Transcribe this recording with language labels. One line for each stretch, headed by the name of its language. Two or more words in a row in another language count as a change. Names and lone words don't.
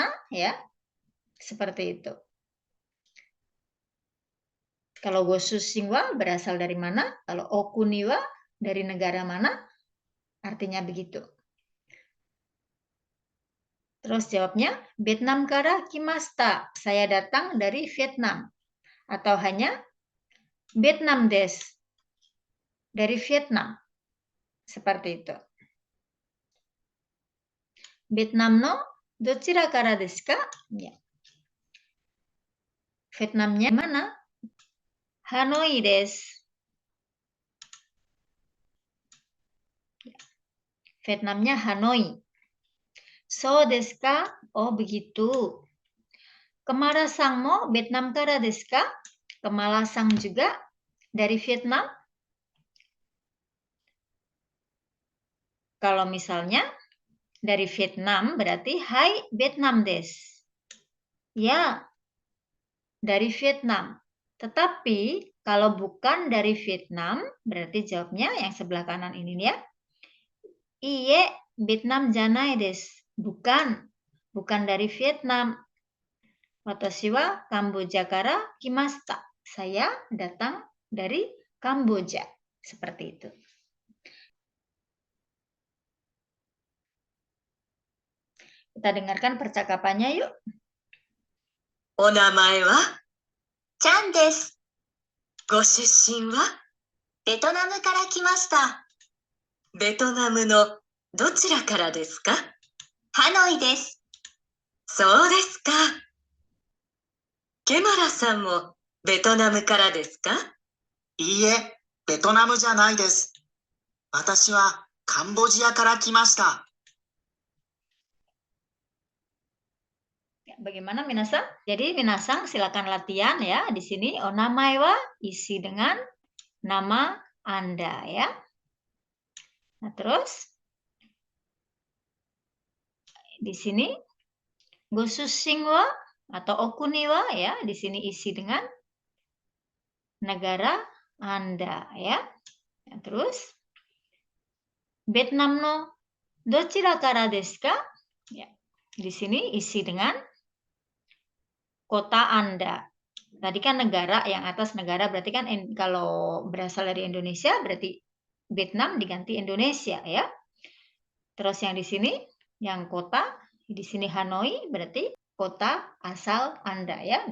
Indonesian: Ya, seperti itu. Kalau
Japanese: ご出身は
Indonesian: berasal dari mana? Kalau
Japanese: お国は
Indonesian: dari negara mana? Artinya begitu. Terus jawabnya,
Japanese: ベトナムから来ました.
Indonesian: Saya datang dari Vietnam. Atau hanya Vietnam desu. Dari Vietnam. Seperti itu.
Japanese: ベトナムのどちらからですか? Ya.
Indonesian: Vietnamnya mana? Hanoi desu. Vietnamnya Hanoi.
Japanese: そうですか?
Indonesian: Oh, begitu.
Japanese: ケマラさんもベトナムからですか?
Indonesian: Kemala-sang juga dari Vietnam. Kalau misalnya dari Vietnam berarti
Japanese: はいベトナムです.
Indonesian: Ya, dari Vietnam. Tetapi kalau bukan dari Vietnam berarti jawabnya yang sebelah kanan ini ya.
Japanese: いいえベトナムじゃないです.
Indonesian: Bukan. Bukan dari Vietnam.
Japanese: 私はカンボジアから来ました.
Indonesian: Saya datang dari Kamboja. Seperti itu. Kita dengarkan percakapannya yuk.
Japanese: お名前はチャンです. ご出身はベトナムから来ました. ベトナムのどちらからですか? ハノイです. そうですか。ケマラさんもベトナムからですか？いいえ、ベトナムじゃないです。私はカンボジアから来ました。
Indonesian: Bagaimana Minasang? Jadi Minasang silakan latihan ya. Di sini
Japanese: お名前は
Indonesian: isi dengan nama Anda ya. Nah, terus di sini
Japanese: ご出身は
Indonesian: atau
Japanese: お国は
Indonesian: ya, di sini isi dengan negara Anda ya. Nah, terus
Japanese: ベトナムのどちらからですか? Ya.
Indonesian: di sini isi dengan kota Anda. Tadi kan negara, yang atas negara berarti kan kalau berasal dari Indonesia berarti Vietnam diganti Indonesia ya. Terus yang di sini yang kota, di sini Hanoi berarti kota asal Anda ya.